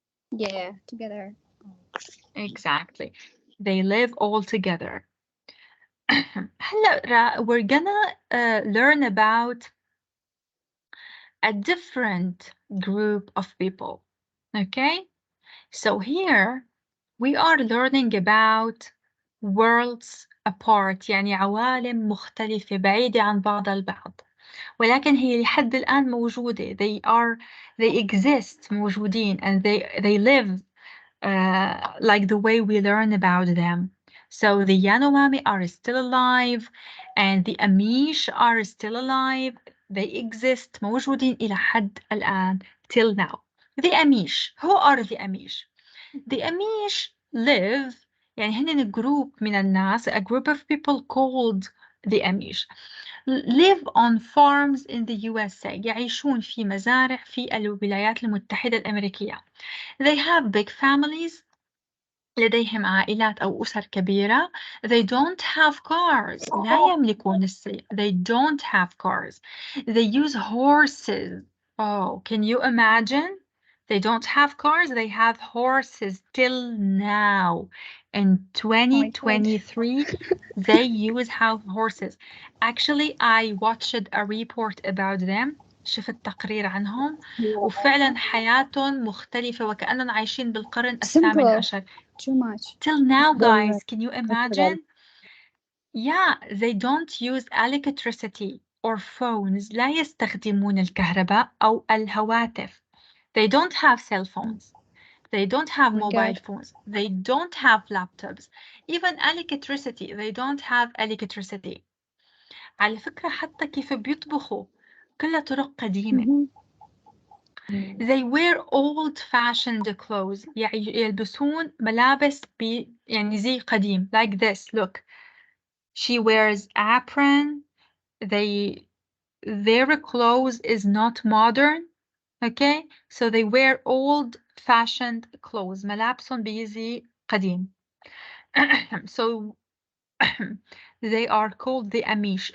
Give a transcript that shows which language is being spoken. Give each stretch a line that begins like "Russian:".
English: Yeah, together. Exactly. They live all together.
Arabic: هلا
English: we're gonna learn about a different group of people. Okay? So here we are learning about worlds apart،
Arabic: يعني عوالم مختلفة بعيدة عن بعضها البعض، ولكن هي لحد الآن موجودة.
English: They exist،
Arabic: موجودين،
English: and they live like the way we learn about them. So the Yanomami are still alive, and the Amish are still alive. They exist،
Arabic: موجودين إلى حد الآن
English: till now. The Amish. Who are the Amish? The Amish live،
Arabic: يعني هن
English: group
Arabic: من الناس,
English: a group of people called the Amish live on farms in the USA.
Arabic: يعيشون في مزارع في الولايات المتحدة الأمريكية.
English: They have big families.
Arabic: لديهم عائلات أو أسر كبيرة.
English: They don't have cars.
Arabic: لا يملكون السيارة.
English: They don't have cars. They use horses. Oh, can you imagine? They don't have cars. They have horses till now. In 2023, they use horses. Actually, I watched a report about them.
Arabic: شفت تقرير عنهم وفعلا حياتهم مختلفة وكأنهم عايشين بالقرن الثامن عشر.
English: Too much. Till now, guys, can you imagine? Yeah, they don't use electricity or phones.
Arabic: لا يستخدمون الكهرباء أو الهواتف.
English: They don't have cell phones. They don't have mobile phones. They don't have laptops. Even electricity, they don't have electricity.
Arabic: على فكرة حتى كيف بيطبخوا كلها طرق قديمة.
English: They wear old-fashioned clothes.
Arabic: يلبسون ملابس يعني زي قديم.
English: Like this, look. She wears apron. Their clothes is not modern. Okay? So they wear old-fashioned clothes.
Arabic: ملابسهم بيزي قديم.
English: So they are called the Amish.